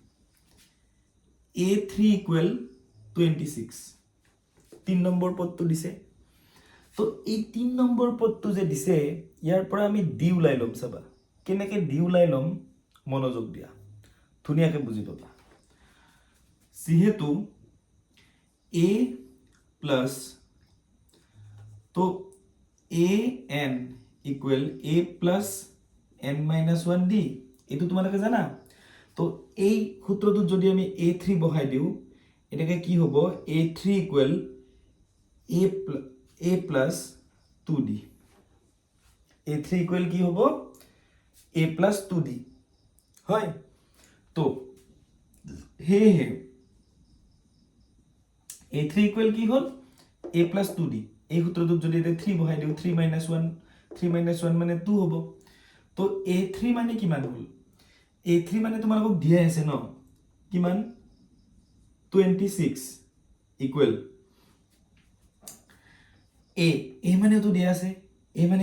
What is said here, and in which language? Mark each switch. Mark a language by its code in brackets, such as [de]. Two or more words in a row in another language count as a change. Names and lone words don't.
[as] ইকুয়াল 26 3 নম্বৰ পদটো দিছে তো এই 3 নম্বৰ পদটো যে দিছে ইয়াৰ পৰা আমি ডি উলাই লম চাবা কেনেকৈ ডি উলাই লম মনোযোগ দিয়া ধুনিয়াকৈ বুজি পাবা যেহেতু a প্লাস तो [en] an equal a plus n minus 1d [as] এইটো তোমালোকে জানা তো এই সূত্ৰটোত যদি আমি a3 বহাই দিও এটাকে কি হ'ব [en] a3 equal a plus 2d a3 equal [as] কি হ'ব [en] a plus 2d [as] হয় তো হে [en] a3 equal [as] কি হ'ল [en] a plus 2d [as] এই সূত্ৰটোত যদি এটা 3 বহাই দিও [en] 3 minus 1 [as] মানে 2 হ'ব তো a3 মানে কিমান হ'ল a3 মানে তোমালোকক দিয়া আছে ন কিমান 26 ইকুৱেল a মানে তো দিয়া আছে a মানে